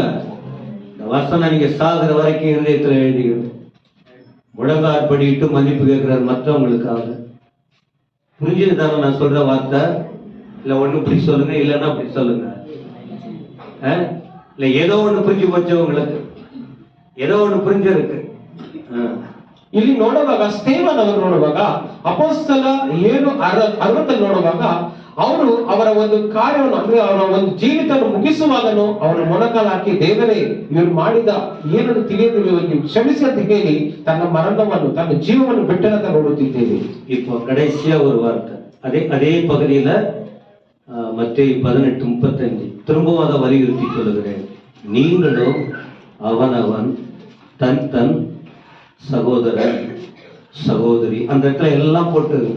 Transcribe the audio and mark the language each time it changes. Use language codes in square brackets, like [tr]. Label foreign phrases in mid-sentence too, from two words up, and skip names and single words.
[ta] இந்த வசனம் நீங்க சாகுற வரைக்கும் இதயத்துல எழுதிக்கணும். முழங்கால் படிட்டு மன்னிப்பு கேட்கிறார் மற்றவங்களுக்காக. புரிஞ்சது தானே நான் சொல்ற வார்த்தை? இல்ல ஒண்ணு இப்படி சொல்லுங்க, இல்லைன்னா அப்படி சொல்லுங்க. இல்ல ஏதோ ஒண்ணு புரிஞ்சு போச்சு உங்களுக்கு, ஏதோ ஒண்ணு புரிஞ்சிருக்கு. [kn] ಇಲ್ಲಿ ನೋಡುವಾಗ ಸ್ಟೇವನ್ ಅವರು ನೋಡುವಾಗ ಅಪೊಸ್ತಲ 7:60 ನೋಡುವಾಗ ಅವರು ಅವರ ಒಂದು ಕಾರ್ಯವನ್ನು ಅಂದ್ರೆ ಅವರ ಒಂದು ಜೀವಿತವನ್ನು ಮುಗಿಸುವಾಗನು ಅವರ ಮೊಣಕಾಲು ಹಾಕಿ ದೇವರೇ ಇವರು ಮಾಡಿದ ಏನನ್ನು ತಿಳಿಯದಿಲ್ಲ ಇವರಿಗೆ ಕ್ಷಮಿಸಿ ಅಂತ ಹೇಳಿ ತನ್ನ ಮರಣವನ್ನು ತನ್ನ ಜೀವವನ್ನು ಬಿಟ್ಟನಂತ ನೋಡುತ್ತಿದ್ದೇವೆ. [ta] இப்போ கடைசியா ஒரு வார்த்தை அதே பகுதியில மத்தேயு 18:35 திரும்பவும் அதை வலியுறுத்தி சொல்லுகிறேன். நீங்களும் அவனவன் தன் தன் சகோதரன் சகோதரி, அந்த இடத்துல எல்லாம் போட்டுருங்க.